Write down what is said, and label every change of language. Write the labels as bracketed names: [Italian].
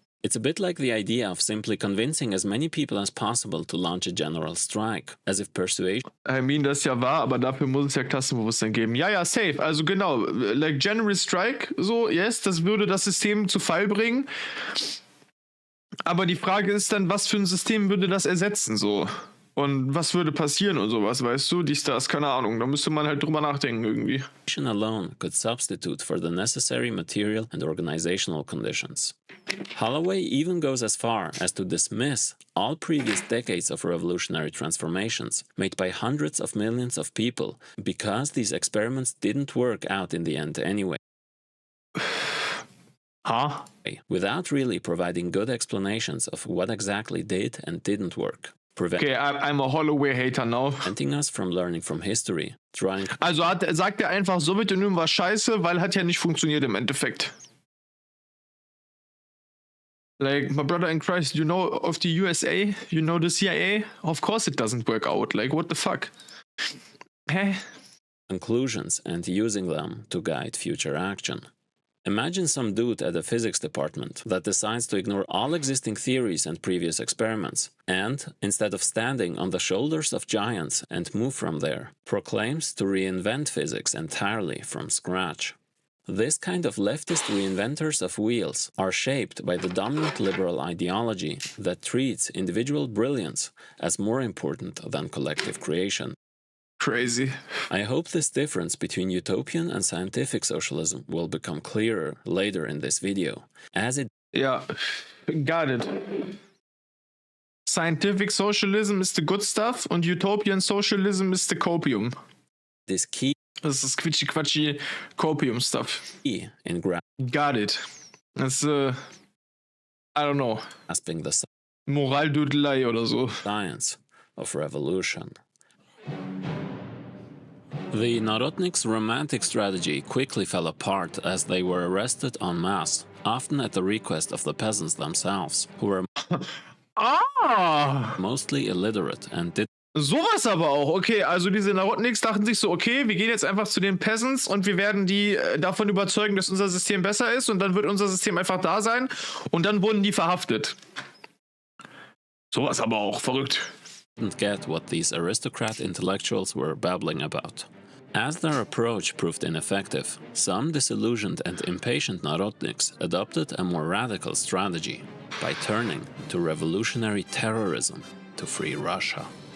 [English] It's a bit like the idea of simply convincing as many people as possible to launch a general strike, as if persuasion... [German] I mean, das ist ja wahr, aber dafür muss es ja Klassenbewusstsein geben. Ja, safe. Also genau, [English] like General Strike, so, yes, [German] das würde das System zu Fall bringen. Aber die Frage ist dann, was für ein System würde das ersetzen, so? Und was würde passieren und sowas, weißt du? Das, keine Ahnung. Da müsste man halt drüber nachdenken irgendwie. [English] alone could substitute for the necessary material and organizational conditions. Holloway even goes as far as to dismiss all previous decades of revolutionary transformations made by hundreds of millions of people because these experiments didn't work out in the end anyway. Huh? Without really providing good explanations of what exactly did and didn't work. Okay, I'm a Holloway-Hater now. Preventing us from learning from history. [German] Also sagt er einfach, Sowjetunion war scheiße, weil hat ja nicht funktioniert im Endeffekt. [English] Like, my brother in Christ, you know of the USA? You know the CIA? Of course it doesn't work out. Like, what the fuck? Conclusions and using them to guide future action. Imagine some dude at the physics department that decides to ignore all existing theories and previous experiments, and, instead of standing on the shoulders of giants and move from there, proclaims to reinvent physics entirely from scratch. This kind of leftist reinventors of wheels are shaped by the dominant liberal ideology that treats individual brilliance as more important than collective creation. Crazy. I hope this difference between utopian and scientific socialism will become clearer later in this video, as it... Yeah, got it. Scientific socialism is the good stuff and utopian socialism is the copium. This key... [German] Das ist quitschi-quatschi Copium-Stuff. [English] In got it. That's, I don't know. Grasping the [German] Moraldudelei oder so. [English] Science of revolution. The Narodniks' romantic strategy quickly fell apart as they were arrested en masse. often at the request of the peasants themselves, who were Ah! mostly illiterate and did [German] Sowas aber auch. Okay, also diese Narodniks dachten sich so, okay, wir gehen jetzt einfach zu den Peasants und wir werden die davon überzeugen, dass unser System besser ist und dann wird unser System einfach da sein und dann wurden die verhaftet. Sowas aber auch. Verrückt. [English] didn't get what these aristocrat intellectuals were babbling about. As their approach proved ineffective, some disillusioned and impatient Narodniks adopted a more radical strategy by turning to revolutionary terrorism to free Russia.